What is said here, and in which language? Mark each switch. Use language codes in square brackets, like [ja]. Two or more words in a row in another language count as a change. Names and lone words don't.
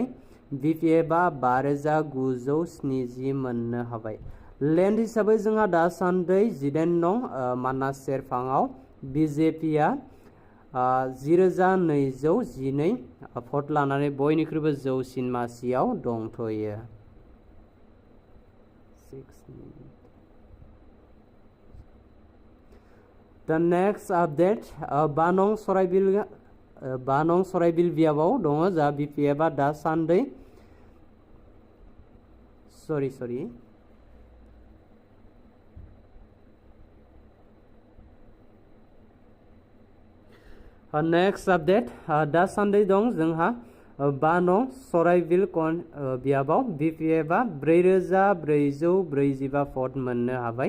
[brx] BPF आ 5970 मोननो हाबाय। लेन्ड हिसाबै जोंहा दासान्दै 18 नं मानास सेरफाङाव BJP आ 10212 भट लानानै बयनिख्रुइबो जौसिन मासियाव दंथ'यो। [en] The next update [brx] 5 नं सराइबिल बियाबाव दङ जा BPF आ दासान्दै [en] sorry next update [brx] दासान्दै दं जोंहा 5 नं सराइबिल बियाबाव BPF आ 4445 भट मोननो हाबाय।